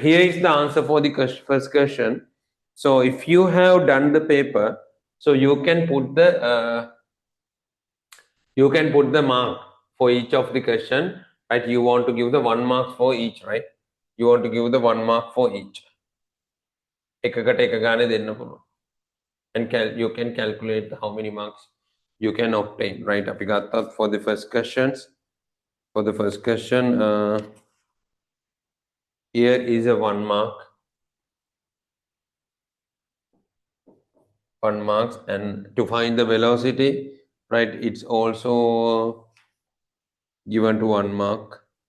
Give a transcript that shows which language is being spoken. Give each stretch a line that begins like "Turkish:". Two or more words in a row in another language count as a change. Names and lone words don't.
English: Here is the answer for the first question. So if you have done the paper, so you can put the mark for each of the question. Right. You want to give the 1 mark for each, right? You want to give the 1 mark for each.
Sinhala: එකකට එක ගානේ දෙන්න පුළුවන්.
English: And you can calculate how many marks you can obtain, right?
Sinhala: අපි ගත්තත්
English: for the first questions. For the first question, here is a 1 mark. 1 marks. And to find the velocity, right, it's also given to 1 mark.